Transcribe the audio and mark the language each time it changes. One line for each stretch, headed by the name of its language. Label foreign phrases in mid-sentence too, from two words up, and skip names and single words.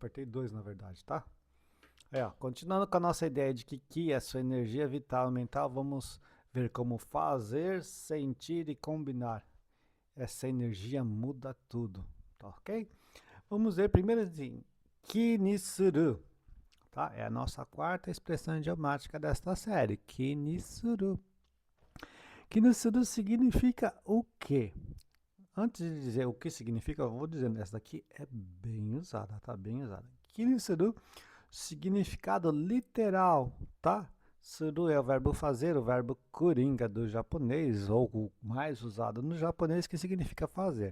Portuguese: Apertei dois na verdade, tá? Aí, ó, continuando com a nossa ideia de que Ki é sua energia vital e mental, vamos ver como fazer, sentir e combinar. Essa energia muda tudo, tá ok? Vamos ver primeiro assim,
Japanese: 気にする,
Portuguese: tá? É a nossa quarta expressão idiomática desta série,
Japanese: 気にする. 気にする
Portuguese: significa o quê? Antes de dizer o que significa, eu vou dizendo, essa daqui é bem usada, tá? Bem usada.
Japanese: 気にする,
Portuguese: significado literal, tá? Suru é o verbo fazer, o verbo coringa do japonês, ou o mais usado no japonês, que significa fazer.